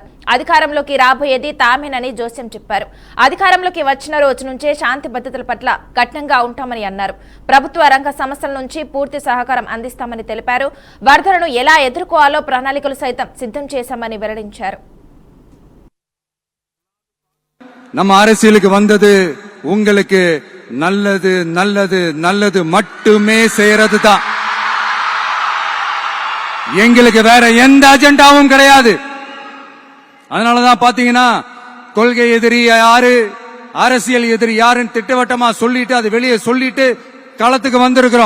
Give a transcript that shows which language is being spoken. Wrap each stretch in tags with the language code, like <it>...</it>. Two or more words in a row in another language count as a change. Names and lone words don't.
<te>అధికారంలోకి రాబోయేది తామేనని జోస్యం చెప్పారు. అధికారంలోకి వచ్చిన రోజు నుంచే శాంతి భద్రతల పట్ల కఠినంగా ఉంటామని అన్నారు. ప్రభుత్వ రంగ సంస్థల నుంచి పూర్తి సహకారం అందిస్తామని తెలిపారు. వరదలను ఎలా ఎదుర్కోవాలో ప్రణాళికలు సైతం సిద్ధం చేశామని వెల్లడించారు.</te> <ta>நம்ம அரசியலுக்கு வந்தது உங்களுக்கு நல்லது நல்லது நல்லது மட்டுமே செய்யறது தான். எங்களுக்கு வேற எந்த அஜெண்டாவும் கிடையாது. அதனாலதான் பாத்தீங்கன்னா கொள்கை எதிரி யாரு, அரசியல் எதிரி யாருன்னு திட்டவட்டமா சொல்லிட்டு அது வெளியே சொல்லிட்டு களத்துக்கு வந்திருக்கிறோம்.</ta>